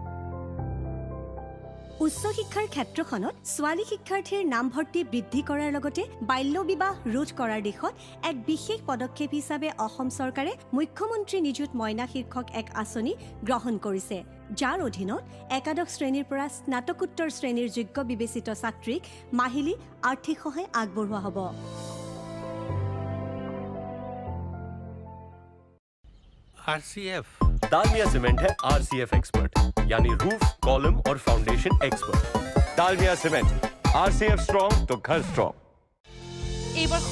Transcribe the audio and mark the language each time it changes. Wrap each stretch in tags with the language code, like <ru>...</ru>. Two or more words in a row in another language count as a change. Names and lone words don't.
<as>উচ্চ শিক্ষাৰ ক্ষেত্ৰখনত ছোৱালী শিক্ষাৰ্থীৰ নামভৰ্তি বৃদ্ধি কৰাৰ লগতে বাল্য বিবাহ ৰোধ কৰাৰ দিশত এক বিশেষ পদক্ষেপ হিচাপে অসম চৰকাৰে মুখ্যমন্ত্ৰী নিযুত মইনা শীৰ্ষক এক আঁচনি গ্ৰহণ কৰিছে, যাৰ অধীনত একাদশ শ্ৰেণীৰ পৰা স্নাতকোত্তৰ শ্ৰেণীৰ যোগ্য বিবেচিত ছাত্ৰীক মাহিলী আৰ্থিক সহায় আগবঢ়োৱা হ'ব।</as> <hi>RCF दालमिया सीमेंट है RCF एक्सपर्ट, यानी</hi> <en>roof, column</en> <hi>और</hi> <en>foundation expert.</en> <hi>दालमिया सीमेंट, RCF स्ट्रॉन्ग तो घर स्ट्रॉन्ग।</hi>